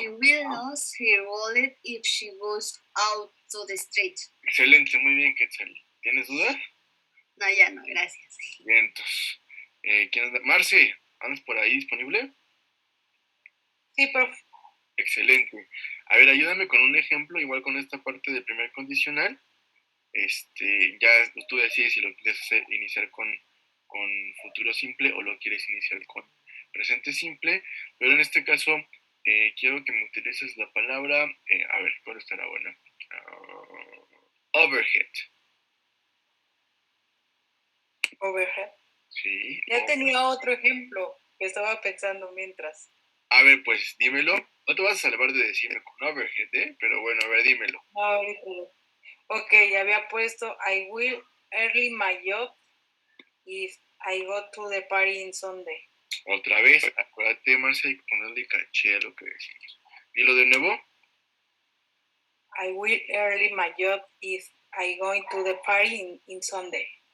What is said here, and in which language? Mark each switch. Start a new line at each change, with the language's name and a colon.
English: She will lose her wallet if she goes out to the street.
Spanish: Excelente, muy bien, Quetzal. ¿Tienes dudas? No, ya no, gracias. Bien, entonces. ¿Quién anda? Marce, ¿andas por ahí disponible? Sí, profe. Excelente. A ver, ayúdame con un ejemplo, igual con esta parte del primer condicional. Ya tú decides si lo quieres iniciar con futuro simple o lo quieres iniciar con presente simple, pero en este caso quiero que me utilices la palabra, a ver, ¿cuál estará buena?
English: Overhead. Overhead.
Spanish: Sí. Ya tenía otro ejemplo que estaba pensando mientras. A ver, pues dímelo. No te vas a salvar de decirme con overhead, ¿eh? Pero bueno, a ver, dímelo. No, ahorita no. Ok, ya había puesto
English: I will early my job if I go to the party in Sunday.
Spanish: Otra vez, acuérdate, Marcia, hay que ponerle caché a lo que decimos. Dilo de nuevo.
English: I will early my job if I going to the party in Sunday.